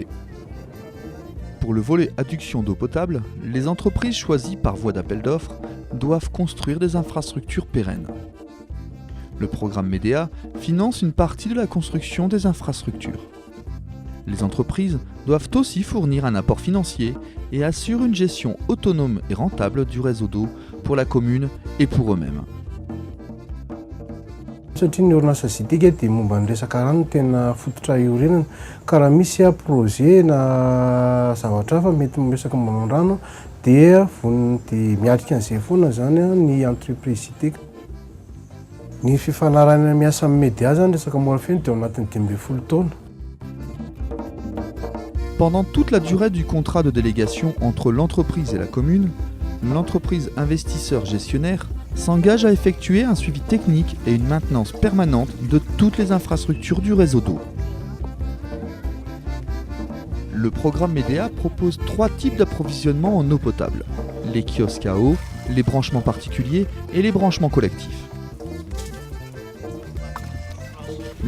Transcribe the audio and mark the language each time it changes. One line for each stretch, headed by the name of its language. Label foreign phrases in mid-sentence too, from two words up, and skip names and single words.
French: Pour le volet adduction d'eau potable, les entreprises choisies par voie d'appel d'offres doivent construire des infrastructures pérennes. Le programme MEDEA finance une partie de la construction des infrastructures. Les entreprises doivent aussi fournir un apport financier et assurent une gestion autonome et rentable du réseau d'eau pour la commune et pour eux-mêmes.
Malagasy: Satria ny orinasa Zidika dia momba ny resaka rano tena fototra iorenana ka raha misy projet na zavatra hafa mety miresaka momba ny rano dia miatrika an'izay foana zany ny entreprise Zidika. Ny fifanarana miasa amin'ny MEDEA zany resaka mora feno dia ao anatin'ny 12 taona.
French: Pendant toute la durée du contrat de délégation entre l'entreprise et la commune, l'entreprise investisseur gestionnaire s'engage à effectuer un suivi technique et une maintenance permanente de toutes les infrastructures du réseau d'eau. Le programme MEDEA propose 3 types d'approvisionnement en eau potable: les kiosques à eau, les branchements particuliers et les branchements collectifs.